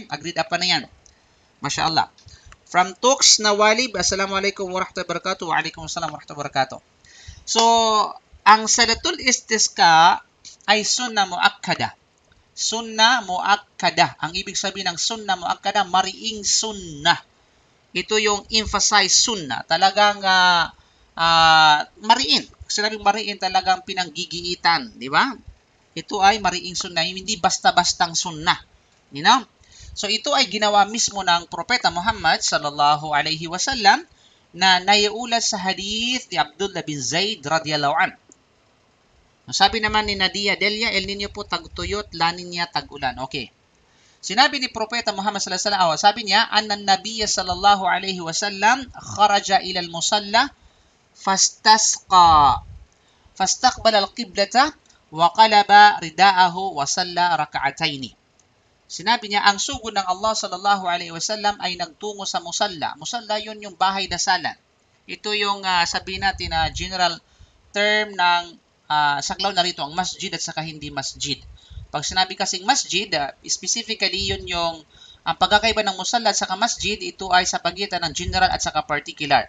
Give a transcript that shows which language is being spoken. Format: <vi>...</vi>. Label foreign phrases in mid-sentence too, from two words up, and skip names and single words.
<tl>Agreed apa na yan.</tl> <ar>ما شاء الله.</ar> <tl>From Tux Nawalib,</tl> <ar>السلام عليكم ورحمة الله وبركاته. وعليكم السلام ورحمة الله وبركاته.</ar> <tl>So, ang Salatul Istisqa ay</tl> <ar>سنة مؤكدة. سنة مؤكدة.</ar> <tl>Ang ibig sabihin ng</tl> <ar>سنة مؤكدة,</ar> <tl>mariing sunnah. Ito yung emphasize sunnah. Talagang mariin. Sinabing mariin, talagang pinanggigiitan. Di ba? Ito ay mariing sunnah. Hindi basta-bastang sunnah.</tl> <en>You know?</en> <tl>So ito ay ginawa mismo ng Propeta Muhammad</tl> <ar>صلى الله عليه وسلم</ar> <tl>na naiulat sa hadith ni Abdullah bin Zaid</tl> <ar>رضي الله عن.</ar> <tl>Sabi naman ni Nadia Delia, El Nino po tagtuyot, La Nina tag-ulan. Okay. Sinabi ni Propeta Muhammad</tl> <ar>صلى الله عليه وسلم,</ar> <tl>sabi niya,</tl> <ar>أن النبي صلى الله عليه وسلم خرج إلى المصلى فاستسقى. فاستقبل القبلة وقلب رداءه وصلى ركعتين.</ar> <tl>Sinabi niya, ang sugod ng Allah</tl> <ar>صلى الله عليه وسلم</ar> <tl>ay nagtungo sa musalla. Musalla yun yung bahay dasalan. Ito yung sabihin natin na</tl> <en>general term</en> <tl>ng saklaw na rito, ang masjid at saka hindi masjid. Pag sinabi kasing masjid, specifically yun yung ang pagkakaiba ng musalla at saka masjid, ito ay sa pagitan ng general at saka particular.</tl>